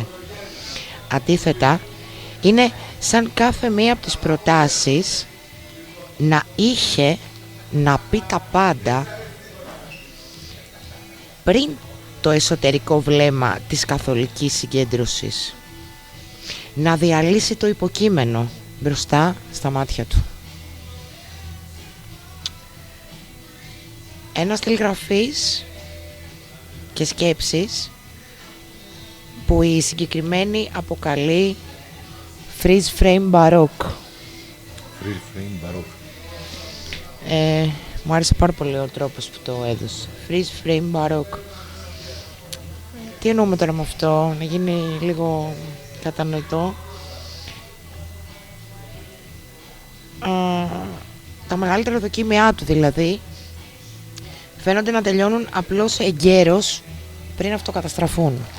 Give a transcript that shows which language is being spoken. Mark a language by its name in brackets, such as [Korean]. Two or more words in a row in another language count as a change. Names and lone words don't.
[Greek] Αντίθετα, είναι σαν κάθε μία από τις προτάσεις να είχε να πει τα πάντα πριν το εσωτερικό βλέμμα της καθολικής συγκέντρωσης, να διαλύσει το υποκείμενο μπροστά στα μάτια του. Ένα στυλ γραφής και σκέψης που η συγκεκριμένη αποκαλεί [English] freeze frame baroque. Freeze frame baroque. [Greek] Μου άρεσε πάρα πολύ ο τρόπος που το έδωσε. [English] Freeze frame baroque. [Greek] Τι εννοούμε τώρα με αυτό, να γίνει λίγο κατανοητό. Τα μεγαλύτερα δοκίμια του δηλαδή φαίνονται να τελειώνουν απλώς εγκαίρως πριν αυτοκαταστραφούν.